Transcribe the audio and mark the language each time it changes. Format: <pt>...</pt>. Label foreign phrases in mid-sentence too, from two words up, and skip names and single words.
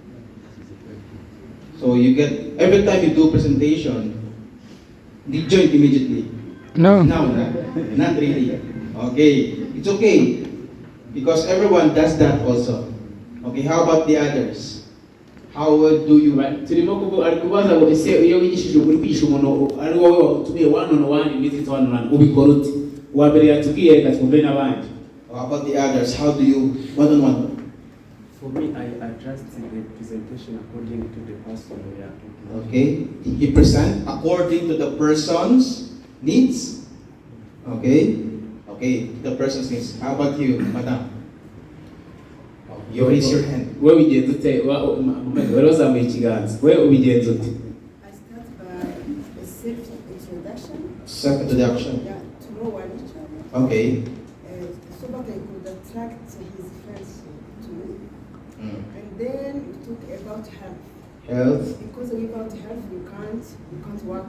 <en>So you get, every time you do presentation, did you join immediately? No. No, not really. Okay, it's okay, because everyone does that also. Okay, how about the others? How do you?</en> <rw>Turimo kuko ari kubaza ngo ese iyo wigishije uri kwigisha umuntu ari wowe wakutumiye</rw> <en>one-on-one visit one-on-one</en> <rw>ubikora ute? Wa mbere yatubwiye reka twumve n'abandi.</rw> <en>How about the others? How do you one-on-one? For me, I adjust the presentation according to the person we are talking. Okay, you present according to the person's needs. Okay, the person's needs. How about you, madam? You raise your hand.</en> <rw>Wewe ubigenza ute? Wewe uzamuye ikiganza. Wewe ubigenza ute?</rw> <en>I start by a self-introduction. Self-introduction. Yeah, to know one each other. Okay. So that I could attract his friends to me. And then we talk about health. Health. Because without health you can't work.</en>